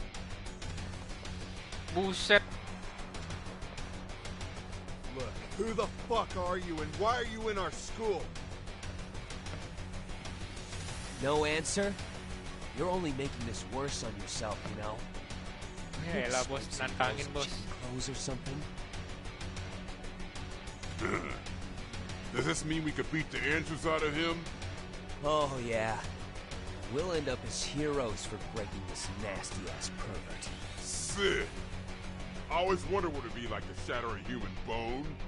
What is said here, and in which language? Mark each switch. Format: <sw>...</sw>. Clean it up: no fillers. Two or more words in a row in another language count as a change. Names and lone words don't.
<id>Buset.</id> <en>Look, who the fuck are you and why are you in our school? No answer? You're only making this worse on yourself, you know?</en> <id>Ya elah bos, nantangin bos.</id> <en>Clothes or something? Does this mean we could beat the answers out of him? Oh, yeah. We'll end up as heroes for breaking this nasty-ass pervert. Sick. I always wonder what it'd be like to shatter a human bone.</en>